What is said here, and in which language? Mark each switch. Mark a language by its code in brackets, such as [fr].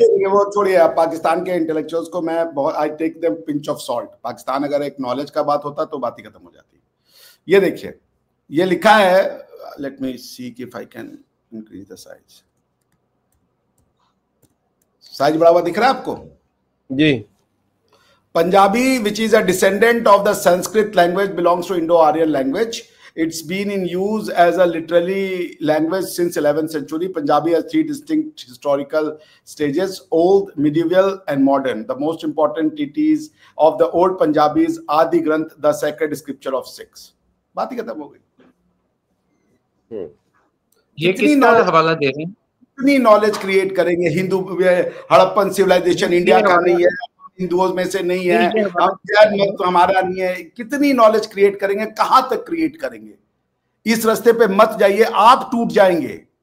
[hi] ये वो छोड़िए, आप पाकिस्तान के इंटेलेक्चुअल्स को मैं बहुत, [en] I take them pinch of salt. [hi] Pakistan अगर एक नॉलेज का बात होता तो बात ही खत्म हो जाती। ये देखिए, ये लिखा है, [en] Let me see if I can increase the size. [hi] Size बड़ा हुआ दिख रहा है आपको? जी। [en] Punjabi, which is a descendant of the Sanskrit language, belongs to Indo-Aryan language. It's been in use as a literary language since 11th century. Punjabi has three distinct historical stages: old, medieval, and modern. The most important treatise of the old Punjabis, Adi Granth, the sacred scripture of Sikhs. [hi] बात ही खत्म हो गई। ये किसका हवाला दे रहे हैं? कितनी नॉलेज क्रिएट करेंगे? हिंदू, हड़प्पन सिविलाइजेशन इंडिया का नहीं है, हिंदुओं में से नहीं है, हम जैन मत तो हमारा नहीं है। कितनी नॉलेज क्रिएट करेंगे? कहां तक क्रिएट करेंगे? इस रास्ते पे मत जाइए, आप टूट जाएंगे।